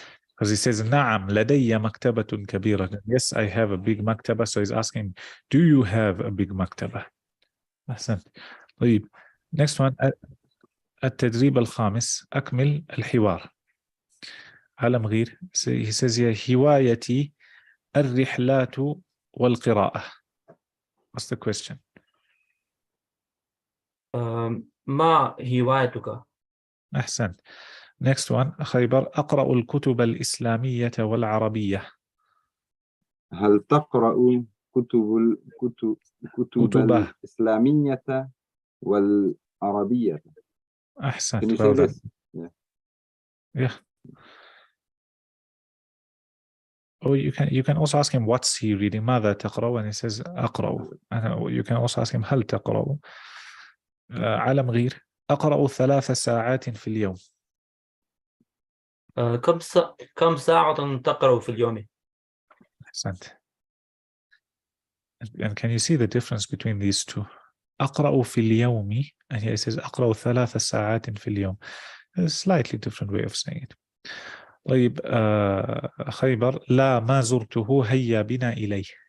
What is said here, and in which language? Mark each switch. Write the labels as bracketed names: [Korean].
[English] Because he says [Arabic] نعم لدي مكتبة كبيرة. [English] Yes, I have a big مكتبة. So he's asking, do you have a big مكتبة? [Arabic] أحسنت. طيب [English] next one. [Arabic] التدريب الخامس. أكمل الحوار. علم غير. [English] He says here [Arabic] هوايتي الرحلات والقراءة. [English] What's the question? [Arabic] ما هوايتك؟ أحسنت. [English] Next one. خيبر. [Arabic] أقرأ الكتب الإسلامية والعربية. هل تقرأ كتب الإسلامية والعربية؟ أحسنت. [English] Can you well done. this? Yeah. Or you can also ask him what's he reading. [Arabic] ماذا تقرأ? [English] And he says أقرأ. And you can also ask him [Arabic] هل تقرأ? على مغير أقرأ 3 ساعات في اليوم. كم ساعة تقرأ في اليوم؟ أحسنت. [English] And can you see the difference between these two? [Arabic] أقرأ في اليوم, [English] and here it says [Arabic] أقرأ 3 ساعات في اليوم. [English] A slightly different way of saying it. [Arabic] طيب خيبر لا ما زرته هيا بنا إليه.